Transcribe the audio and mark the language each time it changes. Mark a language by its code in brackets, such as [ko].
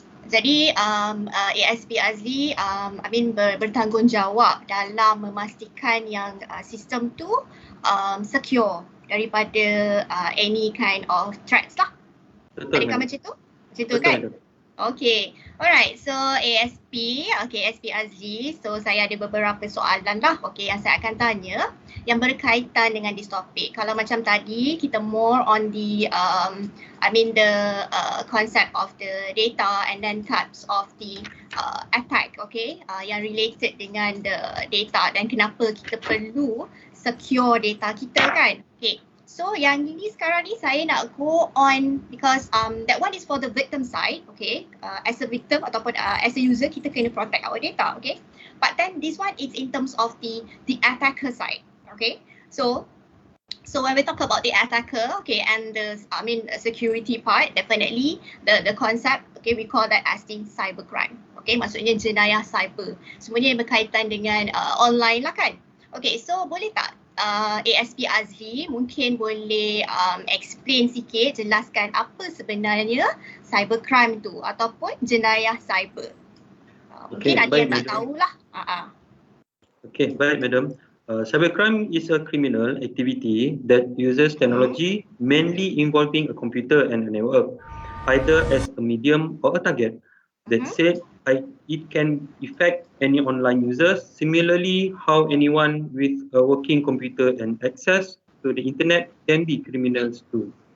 [ms] Jadi ASP Azli bertanggungjawab dalam memastikan yang sistem tu secure daripada [en] any kind of threats [ms] lah. Adakah macam tu? Macam tu kan? [en] Okay, alright. [ms] So ASP Azli. So saya ada beberapa soalan lah. Okay, yang saya akan tanya yang berkaitan dengan this topik. Kalau macam tadi kita [en] more on the the concept of the data and then types of the attack. [ms] Okay, yang related dengan the data dan kenapa kita perlu secure data kita kan. Okay. So yang ini sekarang ni saya nak [en] go on because that one is for the victim side, okay. As a victim ataupun as a user [ms] kita kena [en] protect our data, okay. But then this one is in terms of the attacker side, okay. So when we talk about the attacker, okay, and the security part, definitely the concept, okay, we call that as the cybercrime, okay. [ms] Maksudnya jenayah cyber, semuanya yang berkaitan dengan online lah kan. Okay, so boleh tak ASP Azli mungkin boleh [en] explain [ms] sikit, jelaskan apa sebenarnya cybercrime tu ataupun jenayah cyber. Mungkin ada yang tak tahulah. Okay, baik madam. [en] Cybercrime is a criminal activity that uses technology mainly involving a computer and a network, either as a medium or a target. That said, it can affect any online users. Similarly, how anyone with a working computer and access to the internet can be criminals too.